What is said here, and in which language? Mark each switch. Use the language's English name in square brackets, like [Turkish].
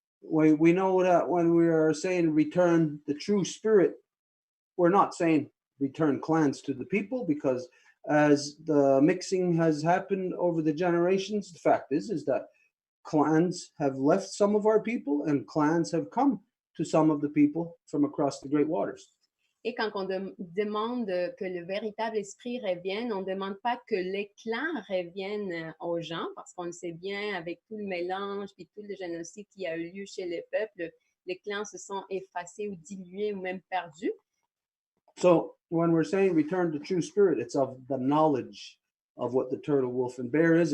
[English] We know that when we are saying return the true spirit, we're not saying return clans to the people, because as the mixing has happened over the generations, the fact is that clans have left some of our people and clans have come to some of the people from across the great waters. [French] Et quand on demande que le véritable esprit revienne, on ne demande pas que les clans reviennent aux gens, parce qu'on le sait bien, avec tout le mélange et tout le génocide qui a eu lieu chez les peuples, les clans se sont effacés ou dilués ou même perdus. [English] So when we're saying return to true spirit, it's of the knowledge of what the turtle, wolf, and bear is.